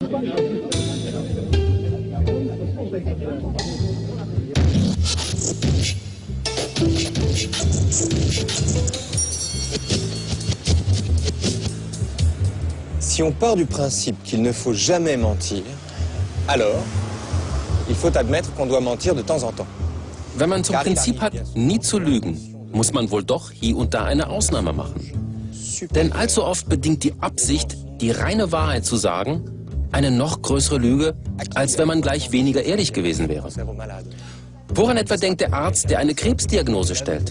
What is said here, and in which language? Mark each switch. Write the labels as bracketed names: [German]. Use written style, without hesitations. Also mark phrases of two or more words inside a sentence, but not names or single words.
[French] Si on part du principe qu'il ne faut jamais mentir, alors il faut admettre qu'on doit mentir de temps en temps. [German] Wenn man zum Prinzip hat, nie zu lügen, muss man wohl doch hier und da eine Ausnahme machen. Denn allzu oft bedingt die Absicht, die reine Wahrheit zu sagen, eine noch größere Lüge, als wenn man gleich weniger ehrlich gewesen wäre. Woran etwa denkt der Arzt, der eine Krebsdiagnose stellt?